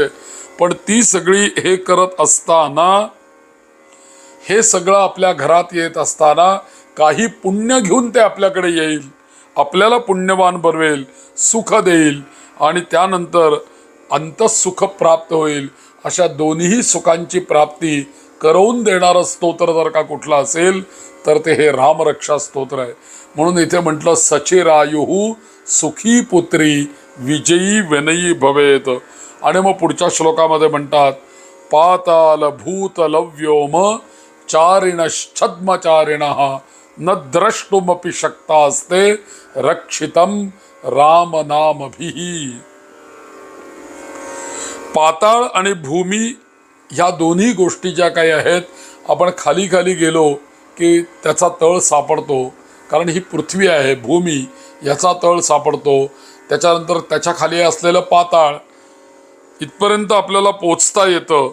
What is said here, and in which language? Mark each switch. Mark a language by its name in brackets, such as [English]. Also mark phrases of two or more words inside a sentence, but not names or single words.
[Marathi] पण ती सगळी हे करत असताना, हे सगळं आपल्या घरात येत असताना काही पुण्य घेऊन ते आपल्याकडे येईल, आपल्याला पुण्यवान बनवेल, सुख देईल आणि त्यानंतर अंतःसुख प्राप्त होईल. अशा दोन्ही सुखांची प्राप्ती करवून देणारं स्तोत्र जर का कुठलं असेल तर ते हे रामरक्षा स्तोत्र आहे. म्हणून इथे म्हटलं [Sanskrit] सचिरायुः सुखी पुत्री विजयी विनयी भवेत. [Marathi] आणि मग पुढच्या श्लोकामध्ये म्हणतात [Sanskrit] पाताल भूतल व्योम चारिणश्छद्मचारिणः न द्रष्टुमपि शक्तास्ते रक्षितम राम नामभिः. [Marathi] पाताळ आणि भूमी ह्या दोन्ही गोष्टी ज्या काही आहेत, आपण खाली गेलो की त्याचा तळ सापडतो, कारण ही पृथ्वी आहे, भूमी याचा तळ सापडतो. त्याच्यानंतर त्याच्या खाली असलेलं पाताळ, इथपर्यंत आपल्याला पोचता येतं.